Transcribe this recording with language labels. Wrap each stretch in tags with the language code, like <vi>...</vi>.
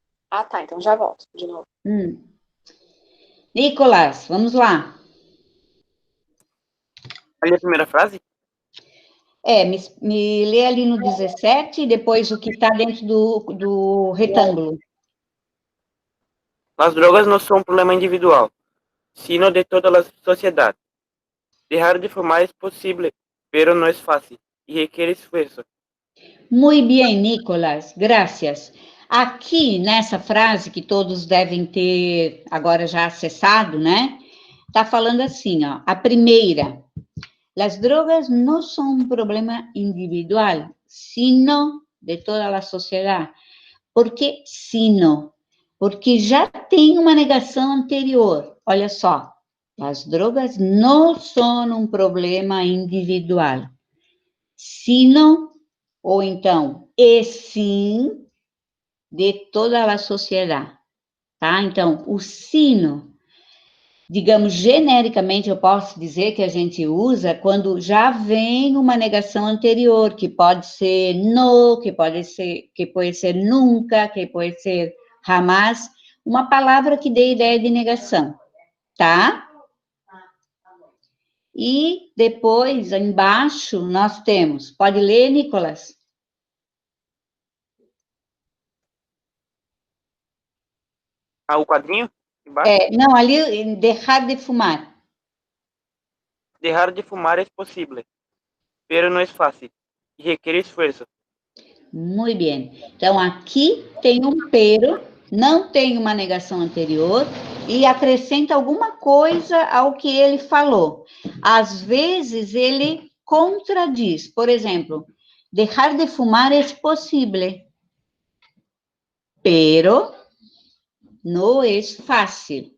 <pt>Ah, tá, então já volto de novo. Nicolas, vamos lá. Ali a primeira frase? Me lê ali no 17 e depois o que está dentro do retângulo.</pt> <es>Las drogas no son un problema individual, sino de toda la sociedad. Dejar de fumar es posible, pero no es fácil y requiere esfuerzo.</es> <pt>Muito bem, Nicolas, graças. Aqui, nessa frase que todos devem ter agora já acessado, né? Tá falando assim, ó, a primeira.</pt> <es>Las drogas no son un problema individual, sino de toda la sociedad.</es> <pt>Por que sino? Porque já tem uma negação anterior. Olha só, as drogas não são um problema individual, sino, ou então, e sim, de toda a sociedade. Tá? Então, o sino, digamos, genericamente, eu posso dizer que a gente usa quando já vem uma negação anterior, que pode ser no, que pode ser nunca, que pode ser jamás, uma palavra que dê ideia de negação, tá? E depois, embaixo, nós temos, pode ler, Nicolas? O quadrinho? Embaixo? Não, ali, deixar de fumar.</pt> <es>Dejar de fumar es posible, pero no es fácil y requiere esfuerzo.</es> <pt>Muito bem. Então, aqui tem um pero, não tem uma negação anterior, e acrescenta alguma coisa ao que ele falou. Às vezes, ele contradiz. Por exemplo, deixar de fumar é possível, pero não é fácil.</pt>